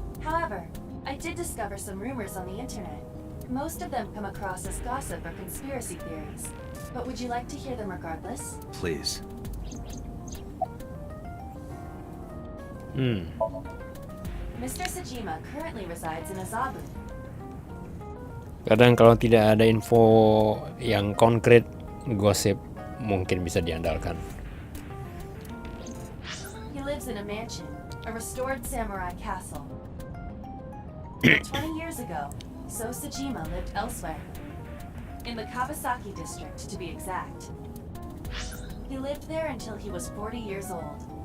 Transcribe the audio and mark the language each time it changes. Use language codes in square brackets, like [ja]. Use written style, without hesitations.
[en] However, I did discover some rumors on the internet. Most of them come across as gossip or conspiracy theories. But would you like to hear them regardless? Please. Mr. Tsujima currently resides in Azabu. [id] Kadang kalau tidak ada info yang konkret, gosip mungkin bisa diandalkan. [en] He lives in a mansion, a restored samurai castle. But 20 years ago, So Tsujima lived elsewhere. In the Kawasaki district, to be exact. He lived there until he was 40 years old.